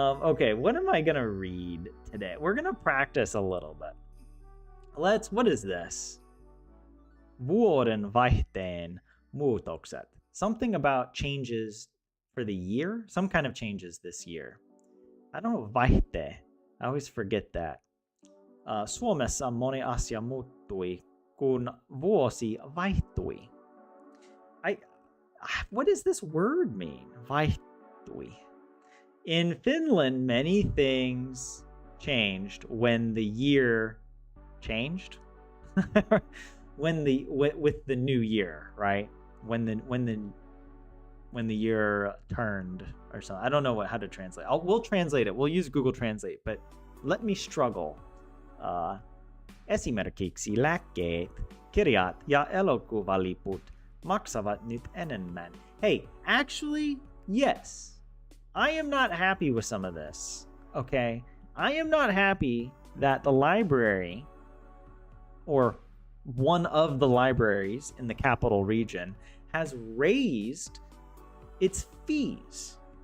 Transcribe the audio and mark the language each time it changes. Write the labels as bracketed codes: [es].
[en] Okay, what am I gonna read today? We're gonna practice a little bit. What is this? [fi] Vuoden vaihteen muutokset. [en] Something about changes for the year? Some kind of changes this year. I don't know, vaihte. I always forget that. [fi] Suomessa moni asia muuttui, kun vuosi vaihtui. [en] What does this word mean? Vaihtui. In Finland, many things changed when the year changed. With the new year, right? When the year turned or something. I don't know how to translate. We'll translate it. We'll use Google Translate, but let me struggle. [fi] Esimerkiksi lääkkeet, kirjat ja elokuvaliput maksavat nyt enemmän. [en] Hey, actually, yes. I am not happy with some of this, okay? I am not happy that the library, or one of the libraries in the capital region, has raised its fees.